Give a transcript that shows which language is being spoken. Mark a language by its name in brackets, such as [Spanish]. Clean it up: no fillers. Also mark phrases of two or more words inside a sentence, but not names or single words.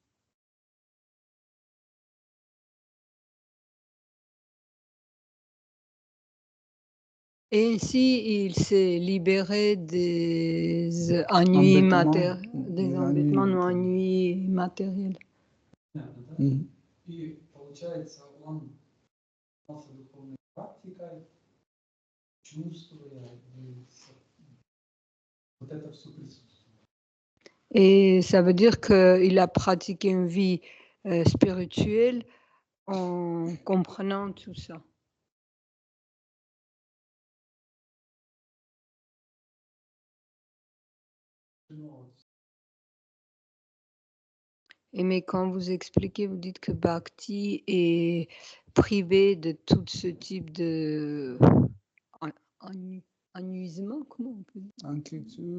[French] Et ainsi, il s'est libéré des ennuis matériels, des embêtements ou ennuis matériels. [Russian] И получается, он занимался духовной практикой, чувствуя, вот это все присутствует. [French] Et ça veut dire qu'il a pratiqué une vie spirituelle en comprenant tout ça. Et mais quand vous expliquez, vous dites que Bhakti est privé de tout ce type de ennuisement, comment on peut dire?